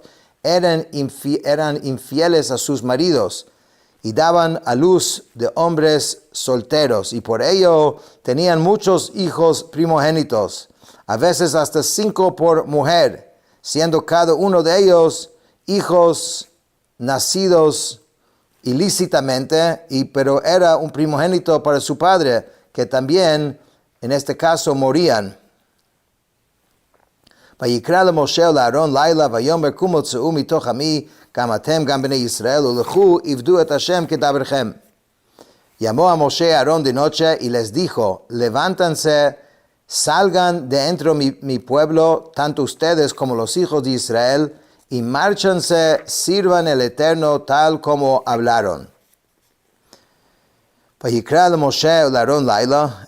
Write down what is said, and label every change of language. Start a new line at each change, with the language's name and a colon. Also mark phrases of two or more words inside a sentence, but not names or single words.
Spanish: eran infieles a sus maridos y daban a luz de hombres solteros, y por ello tenían muchos hijos primogénitos, a veces hasta 5 por mujer, siendo cada uno de ellos hijos nacidos ilícitamente, pero era un primogénito para su padre, que también en este caso morían.
Hebrew: ויקרא למשה ולאהרון לילה ויאמר קומו צאו מתוך עמי גם אתם גם בני ישראל ולכו עבדו את השם כדברכם.
Spanish: Llamó a Moshe a Aarón de noche y les dijo, levántanse, salgan de entre mi pueblo, tanto ustedes como los hijos de Israel, y márchanse, sirvan el Eterno tal como hablaron.
Hebrew: ויקרא משה אל אהרן לילה.